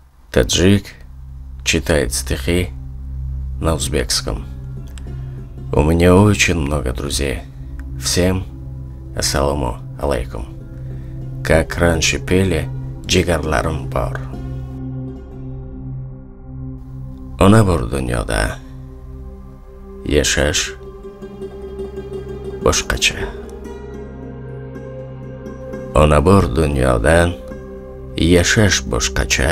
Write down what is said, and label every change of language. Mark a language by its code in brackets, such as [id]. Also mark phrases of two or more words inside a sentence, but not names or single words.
[ru] Таджик читает стихи на узбекском. У меня очень много друзей. Всем ассаламу алейкум. Как раньше пели [uz] jigarlarim bor. Ona bor dunyoda yashash boshqacha. Ona bor dunyodan yashash boshqacha.